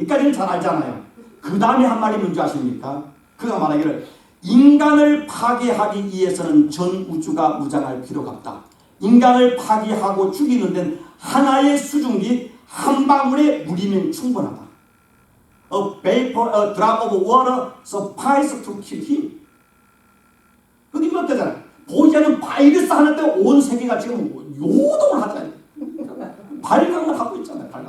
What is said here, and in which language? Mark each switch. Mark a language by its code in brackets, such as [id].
[ko] 이까지는 잘 알잖아요. 그 다음에 한 말이 뭔지 아십니까? 그가 말하기를 인간을 파괴하기 위해서는 전 우주가 무장할 필요가 없다. 인간을 파괴하고 죽이는 데는 하나의 수증기 한 방울의 물이면 충분하다. [en] A drop of water suffices to kill him. [ko] 그게 어떠잖아요. 보이지 않는 바이러스 하나 때문에 온 세계가 지금 요동을 하잖아요. 발광을 하고 있잖아요.